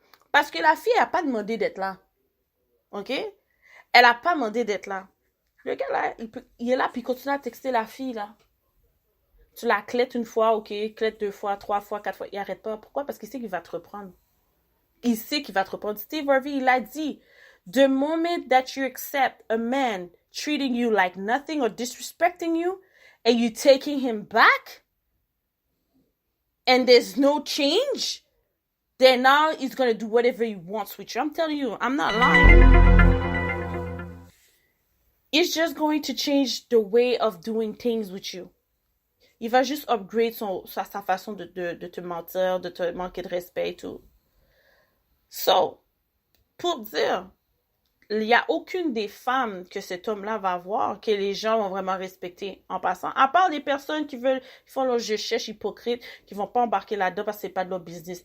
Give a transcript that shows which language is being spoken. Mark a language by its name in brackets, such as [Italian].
[French] Parce que la fille n'a pas demandé d'être là. OK? Elle n'a pas demandé d'être là. Le gars, là, il est là, puis il continue à texter la fille, là. Tu la clètes une fois, OK, clètes 2 fois, 3 fois, 4 fois. Il n'arrête pas. Pourquoi? Parce qu'il sait qu'il va te reprendre. Il sait qu'il va te reprendre. [English] Steve Harvey, [French] il a dit, [English] the moment that you accept a man treating you like nothing or disrespecting you, and you taking him back, and there's no change, then now he's going to do whatever he wants with you. I'm telling you, I'm not lying. It's just going to change the way of doing things with you. [French] Il va juste upgrade sa façon de te mentir, de te manquer de respect et tout. So, pour dire, il n'y a aucune des femmes que cet homme-là va avoir que les gens vont vraiment respecter en passant. À part des personnes qui font leur je cherche hypocrite, qui vont pas embarquer là-dedans parce que c'est pas de leur business.